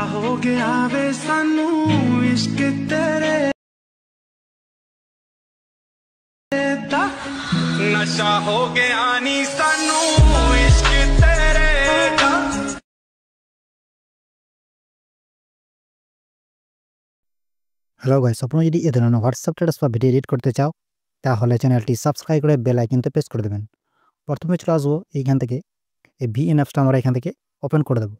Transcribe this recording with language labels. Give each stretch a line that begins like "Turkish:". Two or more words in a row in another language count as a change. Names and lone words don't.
Punjabi: ਗਿਆ ਵੇ ਸਾਨੂੰ ਇਸ਼ਕ ਤੇਰੇ ਦਾ ਨਸ਼ਾ ਹੋ ਗਿਆ ਨੀ ਸਾਨੂੰ ਇਸ਼ਕ ਤੇਰੇ ਦਾ।
Bangla: হ্যালো গাইস, আপনারা যদি এই ধরনের হোয়াটসঅ্যাপ স্ট্যাটাস বা
English: video edit
Bangla: করতে চাও তাহলে চ্যানেলটি সাবস্ক্রাইব করে
English: bell icon
Bangla: প্রেস করে দেবেন। প্রথমে চলে আসবো এইখান থেকে এই ভিএন অ্যাপসটা আমরা এখান থেকে ওপেন করে দেবো।